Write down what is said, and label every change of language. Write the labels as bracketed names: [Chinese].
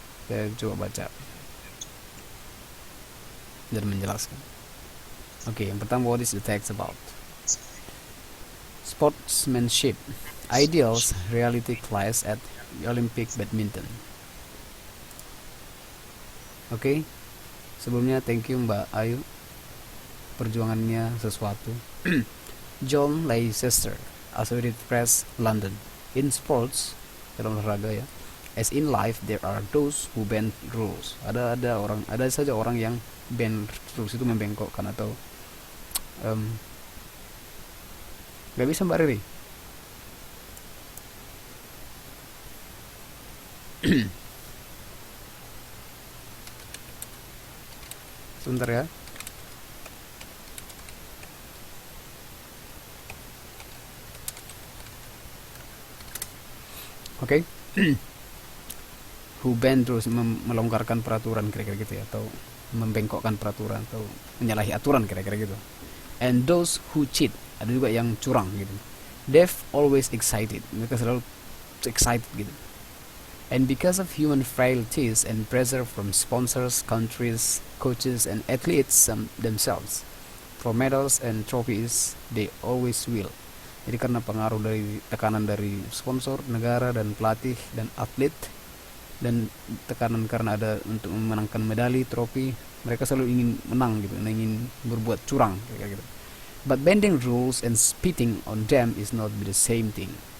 [Indonesian] Saya coba baca dan menjelaskan. Oke, yang pertama, [English] what is the text about? Sportsmanship, ideals, reality clash at Olympic badminton. [Indonesian] Oke, sebelumnya [English] thank you [Indonesian] Mbak Ayu, perjuangannya sesuatu. [English] John Leicester, Associated Press, London. In sports, [Indonesian] dalam olahraga ya, [English] as in life there are those who bend rules. [Indonesian] Ada saja orang yang [English] bend rules, [Indonesian] itu membengkokkan atau nggak bisa Mbak Riri. Sebentar ya. Oke. [English] Who bend rules, [Indonesian] melonggarkan peraturan kira-kira gitu ya, atau membengkokkan peraturan atau menyalahi aturan kira-kira gitu. [English] And those who cheat, [Indonesian] ada juga yang curang gitu. [English] They've always excited, [Indonesian] mereka selalu excited gitu. [English] And because of human frailties and pressure from sponsors, countries, coaches, and athletes themselves, for medals and trophies, they always will. [Indonesian] Jadi karena pengaruh dari tekanan dari sponsor, negara, dan pelatih, dan atlet, dan tekanan karena ada untuk memenangkan medali, trofi, mereka selalu ingin menang gitu, ingin berbuat curang kayak gitu. [English] But bending rules and spitting on them is not the same thing.